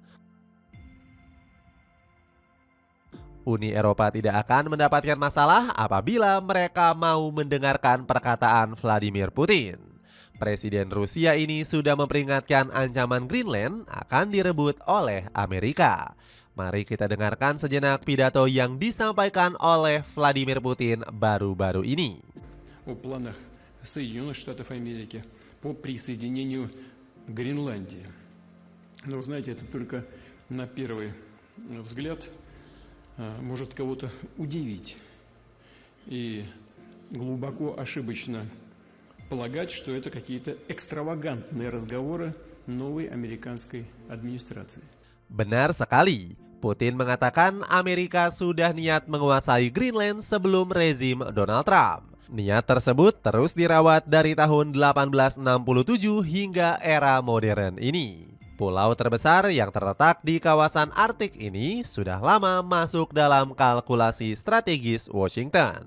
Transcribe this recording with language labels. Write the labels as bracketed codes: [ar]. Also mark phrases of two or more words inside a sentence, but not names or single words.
[id] Uni Eropa tidak akan mendapatkan masalah apabila mereka mau mendengarkan perkataan Vladimir Putin. Presiden Rusia ini sudah memperingatkan ancaman Greenland akan direbut oleh Amerika. Mari kita dengarkan sejenak pidato yang disampaikan oleh Vladimir Putin baru-baru ini. [ru] О планах Соединенных Штатов Америки по присоединению Гренландии. Но вы знаете, это только на первый взгляд может кого-то удивить. И глубоко ошибочно полагать, что это какие-то экстравагантные разговоры новой американской администрации. [id] Benar sekali, Putin mengatakan Amerika sudah niat menguasai Greenland sebelum rezim Donald Trump. Niat tersebut terus dirawat dari tahun 1867 hingga era modern ini. Pulau terbesar yang terletak di kawasan Arktik ini sudah lama masuk dalam kalkulasi strategis Washington.